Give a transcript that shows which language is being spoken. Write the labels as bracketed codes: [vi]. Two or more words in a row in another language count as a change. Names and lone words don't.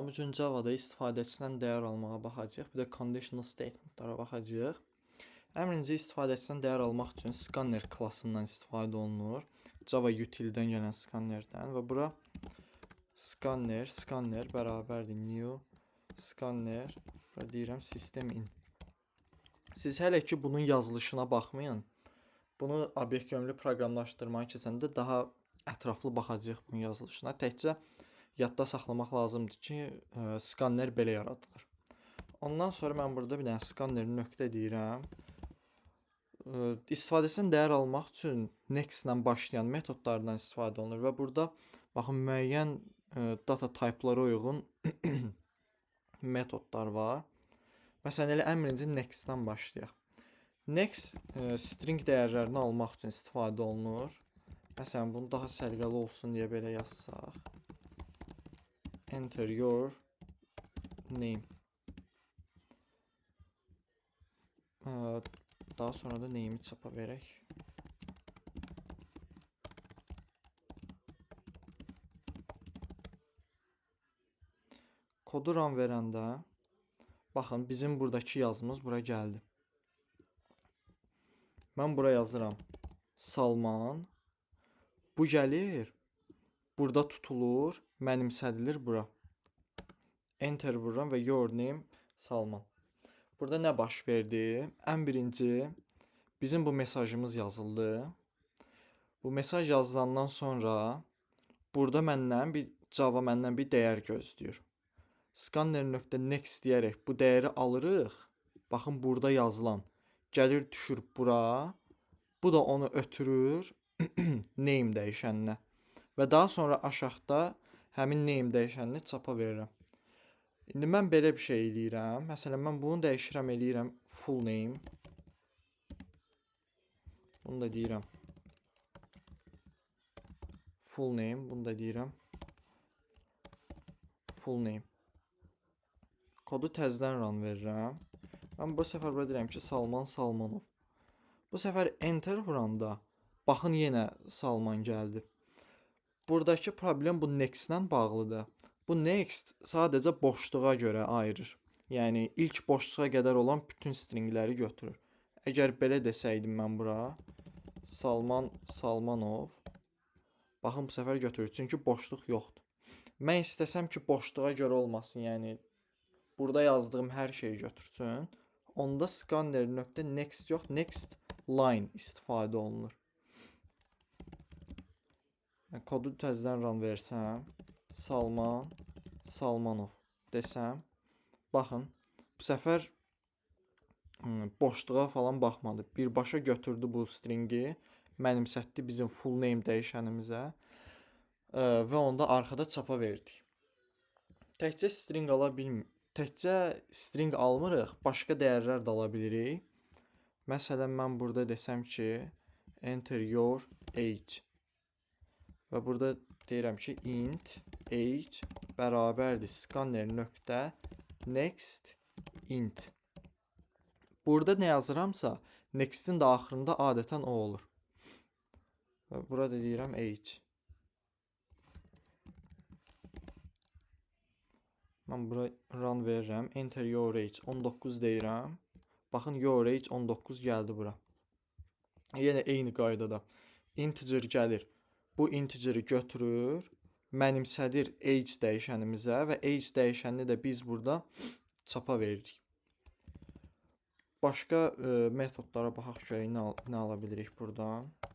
[az] Bu gün Java-da istifadəçisindən dəyər almağa baxacağıq. Bir də [en] conditional statement-lara [az] baxacağıq. Əmrinci istifadəçisindən dəyər almaq üçün scanner klassından istifadə olunur. Java util-dən gələn scannerdən və bura scanner bərabərdir new scanner və deyirəm system in. Siz hələ ki bunun yazılışına baxmayın. Bunu obyekt yönlü proqramlaşdırmaya keçəndə daha ətraflı baxacağıq bunun yazılışına. Təkcə yadda saxlamaq lazımdır ki, scanner belə yaradılır. Ondan sonra mən burada bir dənə scanner nöqtə deyirəm. İstifadəsindən dəyər almaq üçün next ilə başlayan metodlardan istifadə olunur və burada baxın müəyyən [en] data type-lara [az] uyğun metodlar var. Məsələn, elə əmrinci next-dən başlayaq. Next string dəyərlərini almaq üçün istifadə olunur. Məsələn, bunu daha səliqəli olsun deyə belə yazsaq. [en] Enter your name. [az] Daha sonra da name'i çapa verək. Kodu run verəndə baxın, bizim buradakı yazımız bura gəldi. Mən bura yazıram Salman. Bu gəlir. Burada tutulur, mənimsədilir bura. Enter vururam və [en] your name [az] Salman. Burada nə baş verdi? Ən birinci bizim bu mesajımız yazıldı. Bu mesaj yazılandan sonra burada Java məndən bir dəyər gözləyir. Scanner.next deyərək bu dəyəri alırıq. Baxın, burada yazılan gəlir düşür bura. Bu da onu ötürür name dəyişəninə. Və daha sonra aşağıda həmin name dəyişənini çapa verirəm. İndi mən belə bir şey eləyirəm. Məsələn, mən bunu dəyişirəm, eləyirəm [en] full name. [az] Bunu da deyirəm [en] full name. [az] Bunu da deyirəm [en] full name. [az] Kodu təzədən run verirəm. Mən bu səfər burada deyirəm ki, [en] Salman Salmanov. [az] Bu səfər enter vuranda baxın, yenə Salman gəldi. Buradakı problem bu next-lə bağlıdır. Bu next sadəcə boşluğa görə ayırır. Yəni ilk boşluğa qədər olan bütün stringləri götürür. Əgər belə desəydim mən bura Salman Salmanov, baxın bu səfər götürür, çünki boşluq yoxdur. Mən istəsəm ki, boşluğa görə olmasın, yəni burada yazdığım hər şeyi götürsün, onda scanner.next yox, [en] next line [az] istifadə olunur. Kodu təzədən run versəm, Salman Salmanov desəm, baxın, bu səfər boşluğa falan baxmadı. Birbaşa götürdü bu stringi, mənimsətdi bizim [en] full name [az] dəyişənimizə və onda arxada çapa verdik. Təkcə string almırıq, başqa dəyərlər də ala bilirik. Məsələn, mən burada desəm ki, [en] enter your age. [az] Və burada deyirəm ki, [en] int age [az] bərabərdir scanner. [en] next int. [az] Burada nə yazıramsa, next'in də axırında adətən o olur. Və burada deyirəm age. Mən bura run verirəm. [en] Enter your age [az] 19 deyirəm. Baxın, [en] your age [az] 19 gəldi bura. Yenə eyni qaydada integer gəlir. Bu integeri götürür, mənimsədir age dəyişənimizə və age dəyişənini də biz burada çapa veririk. Başqa metodlara baxaq görək nə ala bilirik buradan.